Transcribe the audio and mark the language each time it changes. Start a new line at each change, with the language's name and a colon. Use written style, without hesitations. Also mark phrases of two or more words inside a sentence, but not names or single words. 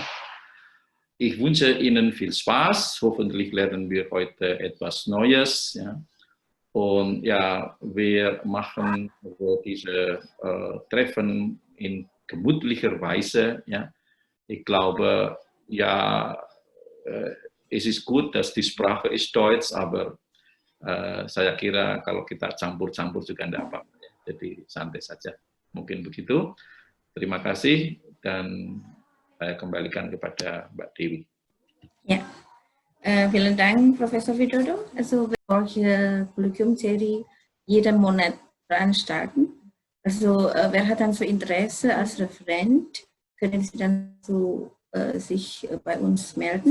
German: Ich wünsche Ihnen viel Spaß, hoffentlich lernen wir heute etwas Neues. Ja. Und ja, wir machen diese Treffen in gemütlicher Weise. Ja. Ich glaube, ja, es ist gut, dass die Sprache ist Deutsch, aber
Indonesian: saya kira kalau kita campur-campur juga tidak apa-apa. Jadi santai saja. Mungkin begitu. Terima kasih dan saya kembalikan kepada Mbak Dewi.
German: Ja. Vielen Dank, Professor Widodo. Also, wir solche Kolloquiumserie jeden Monat veranstalten. Also, wer hat dann so Interesse als Referent, können Sie dann so sich bei uns melden.